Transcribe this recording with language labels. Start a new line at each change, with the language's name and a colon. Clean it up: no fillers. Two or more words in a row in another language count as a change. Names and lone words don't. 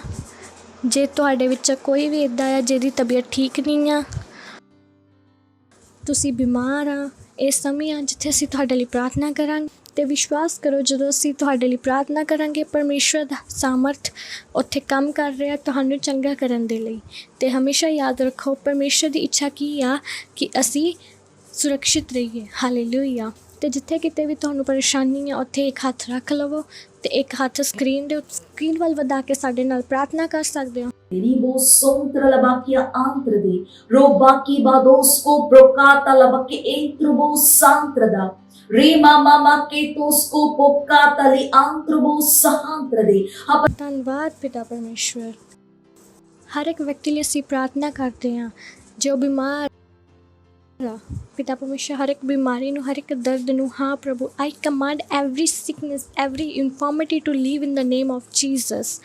Punjabi: ਜੇ ਤੁਹਾਡੇ ਵਿੱਚ ਕੋਈ ਵੀ ਇੱਦਾਂ ਆ ਜਿਹਦੀ ਤਬੀਅਤ ਠੀਕ ਨਹੀਂ ਆ, ਤੁਸੀਂ ਬਿਮਾਰ ਆ, ਇਸ ਸਮੇਂ ਆ ਜਿੱਥੇ ਅਸੀਂ ਤੁਹਾਡੇ ਲਈ ਪ੍ਰਾਰਥਨਾ ਕਰਾਂਗੇ ਤੇ ਵਿਸ਼ਵਾਸ ਕਰੋ ਜਦੋਂ ਅਸੀਂ ਤੁਹਾਡੇ ਲਈ ਪ੍ਰਾਰਥਨਾ ਕਰਾਂਗੇ ਪਰਮੇਸ਼ਰ ਦਾ ਸਾਮਰਥ ਉੱਥੇ ਕੰਮ ਕਰ ਰਿਹਾ ਤੁਹਾਨੂੰ ਚੰਗਾ ਕਰਨ ਦੇ ਲਈ। ਤੇ ਹਮੇਸ਼ਾ ਯਾਦ ਰੱਖੋ ਪਰਮੇਸ਼ਰ ਦੀ ਇੱਛਾ ਕੀ ਆ ਕਿ ਅਸੀਂ ਸੁਰੱਖਿਅਤ ਰਹੀਏ। ਹਾਲੇਲੂਇਆ। ਤੇ ਜਿੱਥੇ ਕਿਤੇ ਵੀ ਤੁਹਾਨੂੰ ਪਰੇਸ਼ਾਨੀ ਆ ਉੱਥੇ ਇੱਕ ਹੱਥ ਰੱਖ ਲਵੋ ਤੇ ਇੱਕ ਹੱਥ ਸਕਰੀਨ ਵੱਲ ਵਧਾ ਕੇ ਸਾਡੇ ਨਾਲ ਪ੍ਰਾਰਥਨਾ ਕਰ ਸਕਦੇ ਹੋ। Ribo sontra labakia antrade, robaki badosko brocata labaki entrubo santrada, rima mama ketosko pokata li antrubo sahantrade। ਧੰਨਵਾਦ ਪਿਤਾ ਪਰਮੇਸ਼ਵਰ। ਹਰ ਇੱਕ ਵਿਅਕਤੀ ਲਈ ਅਸੀਂ ਪ੍ਰਾਰਥਨਾ ਕਰਦੇ ਹਾਂ ਜੋ ਬਿਮਾਰ ਆ। ਪਿਤਾ ਪਰਮੇਸ਼ਰ, ਹਰ ਇੱਕ ਬਿਮਾਰੀ ਨੂੰ, ਹਰ ਇੱਕ ਦਰਦ ਨੂੰ, ਹਾਂ ਪ੍ਰਭੂ,
English: I command every sickness, every infirmity to leave in the name of Jesus.